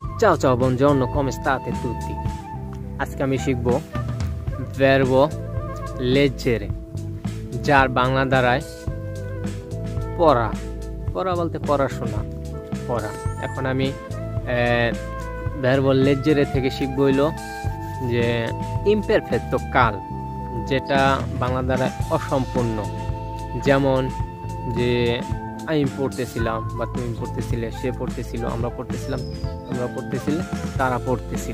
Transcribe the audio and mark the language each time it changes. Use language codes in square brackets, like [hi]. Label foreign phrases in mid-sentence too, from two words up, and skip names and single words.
[it] Ciao ciao, buongiorno, come state tutti? [bn] আজকে আমি শিখব [it] verbo leggere, [bn] যার বাংলা দাঁড়ায় পড়া। পড়া বলতে পড়াশোনা, পড়া। এখন আমি [it] verbo leggere [bn] থেকে শিখব হইলো যে imperfetto কাল, যেটা বাংলা দ্বারা অসম্পূর্ণ। যেমন যে আমি পড়তেছিলাম বা তুমি পড়তেছিলে, সে পড়তেছিল, আমরা পড়তেছিলাম, তোমরা পড়তেছিলে, তারা পড়তেছিল।